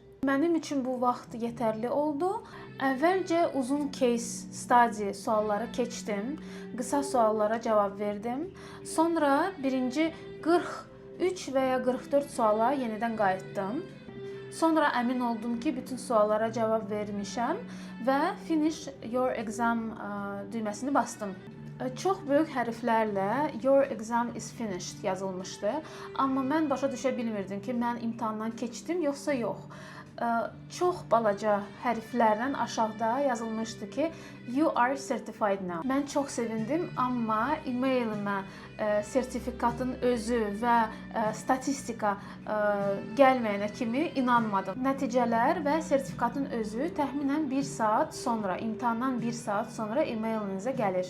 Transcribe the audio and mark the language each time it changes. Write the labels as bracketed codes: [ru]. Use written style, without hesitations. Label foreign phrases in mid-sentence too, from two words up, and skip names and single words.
[az] Mənim üçün bu vaxt yetərli oldu. Əvvəlcə uzun [en] case study [az] sualları keçdim. Qısa suallara cavab verdim. Sonra birinci 43 və ya 44 suala yenidən qayıtdım. Sonra əmin oldum ki, bütün suallara cavab vermişəm və [en] finish your exam [az] düyməsini bastım. Çox böyük hərflərlə [en] your exam is finished [az] yazılmışdı. Amma mən başa düşə bilmirdim ki, mən imtahandan keçdim yoxsa yox. Çox balaca hərflərlə aşağıda yazılmışdı ki, [en] you are certified now. [az] Mən çox sevindim, amma e-mailimə sertifikatın özü və statistika gəlməyənə kimi inanmadım. Nəticələr və sertifikatın özü təxminən 1 saat sonra, imtahandan 1 saat sonra e-mailinizə gəlir.